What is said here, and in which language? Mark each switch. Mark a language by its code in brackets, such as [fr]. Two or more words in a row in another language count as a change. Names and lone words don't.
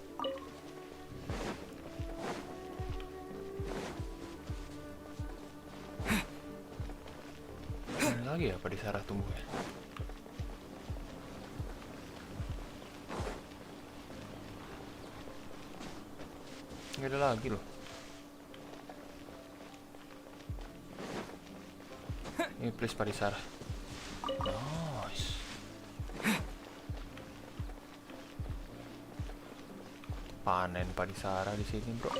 [id] Mana lagi ya Padisara tumbuhnya? Nggak ada lagi loh. Ini please Padisara. Nice. Panen Padisara di sini, bro.